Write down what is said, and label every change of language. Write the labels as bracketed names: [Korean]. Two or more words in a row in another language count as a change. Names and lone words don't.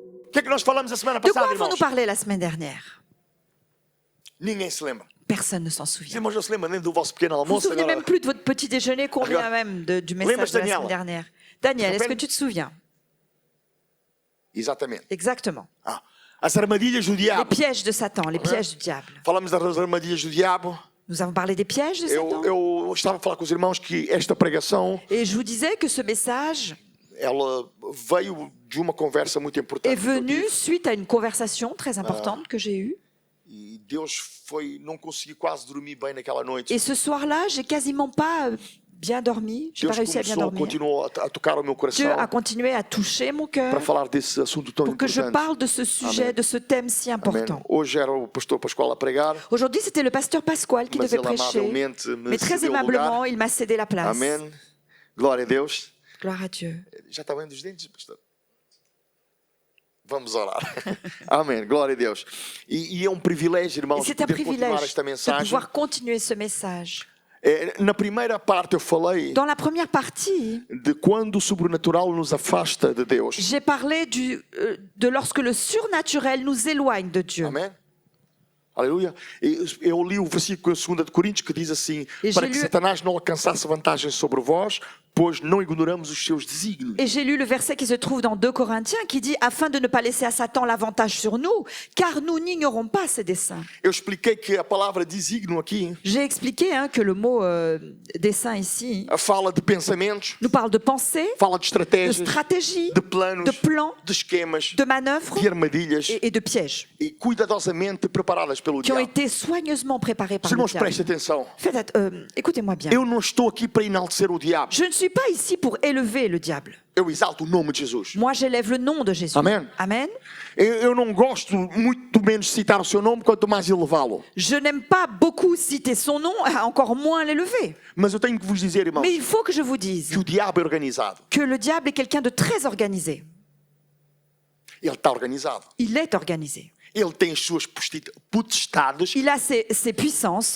[Portuguese] O que é que nós falamos a semana [French] De quoi [Portuguese] passada, [French] avons-nous [Portuguese] irmãos? [French] parlé la semaine dernière? [Portuguese] Ninguém se lembra. [French] Personne ne s'en [Portuguese] Os [French] souvient. [Portuguese] irmãos não se lembram nem do vosso pequeno [French] Vous ne vous [Portuguese] almoço [French] souvenez [Portuguese] agora. [French] même plus de votre petit déjeuner, combien [Portuguese] Agora, [French] même du [Portuguese] lembras-te, [French] message de la [Portuguese] Daniela? [French] semaine dernière. Daniel, est-ce que Rappelle- tu te souviens? [Portuguese] Exatamente. [French] Exactement. [Portuguese] Ah, as armadilhas do [French] Les [Portuguese] diabo. [French] pièges de Satan, les pièges du diable. [Portuguese] Falamos das armadilhas do diabo. [French] Nous avons parlé des pièges de Satan. [Portuguese] Eu estava a falar com os irmãos que esta pregação, [French] Et je vous disais que ce message [Portuguese] ela veio de uma conversa muito importante [French] est [Portuguese] que eu [French] venu [Portuguese] tive. [French] suite à une conversation très importante que j'ai eue. [Portuguese] E Deus não consegui quase dormir bem naquela noite. [French] Et ce soir-là, j'ai quasiment pas bien dormi. J'ai pas [Portuguese] Deus [French] réussi à bien dormir. [Portuguese] continuou a tocar o meu [French] Dieu [Portuguese] coração a [French] continué à toucher mon cœur [Portuguese] para falar desse assunto tão [French] pour que je [Portuguese] importante. [French] parle de ce sujet, Amen. de ce thème si [Portuguese] Amém. [French] important. [Portuguese] Hoje era o pastor Pascoal a pregar, [French] Aujourd'hui, c'était le pasteur Pasquale qui [Portuguese] mas [French] devait [Portuguese] ele [French] prêcher. [Portuguese] amavelmente me [French] Mais très [Portuguese] cedeu o [French] aimablement, [Portuguese] lugar. [French] il m'a cédé la place. [Portuguese] Amém. Glória a Deus. [French] Gloire à Dieu. [Portuguese] Já está bem dos dentes, pastor? Vamos orar. Amém. Glória a Deus. E é um privilégio, [French] Et [Portuguese] irmãos, [French] c'est un [Portuguese] poder continuar [French] privilège [Portuguese] esta [French] de [Portuguese] mensagem. [French] pouvoir continuer ce message. [Portuguese] Na primeira parte eu falei [French] Dans la première partie, [Portuguese] de quando o sobrenatural nos afasta de Deus. [French] j'ai parlé de lorsque le surnaturel nous éloigne de Dieu. [Portuguese] Amém? Aleluia. Eu li o versículo 2 de Coríntios que diz assim: E para [French] j'ai [Portuguese] que [French] lu- [Portuguese] Satanás não alcançasse vantagem sobre vós, pois não ignoramos os seus desígnios. [French] Et j'ai lu le verset qui se trouve dans 2 Corinthiens qui dit « Afin de ne pas laisser à Satan l'avantage sur nous, car nous n'ignorons pas ses desseins. [Portuguese] Eu expliquei que a palavra desígnio aqui » [French] J'ai expliqué que le mot dessein ici [Portuguese] fala de pensamentos, [French] nous parle de pensée, [Portuguese] fala de [French] de [Portuguese] estratégias, [French] stratégie, [Portuguese] de planos, [French] de plans, [Portuguese] de esquemas, [French] de manœuvres [Portuguese] de armadilhas [French] et de pièges [Portuguese] e cuidadosamente preparadas pelo [French] qui ont [Portuguese] diabo. [French] été soigneusement préparés par [Portuguese] Os [French] le [Portuguese] irmãos, prestem [French] diable. [Portuguese] atenção. [French] Écoutez-moi bien. [Portuguese] Eu não estou aqui para enaltecer o diabo. [French] Je ne suis pas ici pour élever le diable. [Portuguese] Eu exalto o nome de Jesus. [French] Moi, j'élève le nom de Jésus. [Portuguese] Amen. [French] Amen. [Portuguese] Eu não gosto muito menos de citar o seu nome, quanto mais elevá-lo. [French] Je n'aime pas beaucoup citer son nom, encore moins l'élever. [Portuguese] Mas eu tenho que vos dizer, irmãos, [French] Mais il faut que je vous dise [Portuguese] que o diabo é organizado. [French] que le diable est quelqu'un de très organisé. [Portuguese] Ele está organizado. [French] Il est organisé. [Portuguese] Ele tem as suas potestades [French] Il a ses puissances